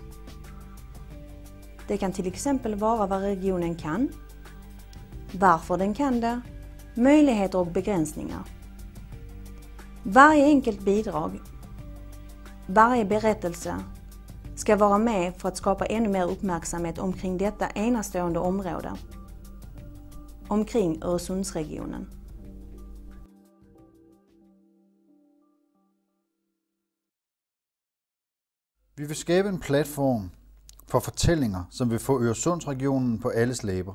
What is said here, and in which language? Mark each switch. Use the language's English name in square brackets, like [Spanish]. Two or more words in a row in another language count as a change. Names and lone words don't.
[Swedish] Det kan till exempel vara vad regionen kan, varför den kan det, möjligheter och begränsningar. Varje enkelt bidrag, varje berättelse ska vara med för att skapa ännu mer uppmärksamhet omkring detta enastående område, omkring Öresundsregionen. [Danish] Vi vil skabe en platform for fortællinger, som vil få Øresundsregionen på alles læber.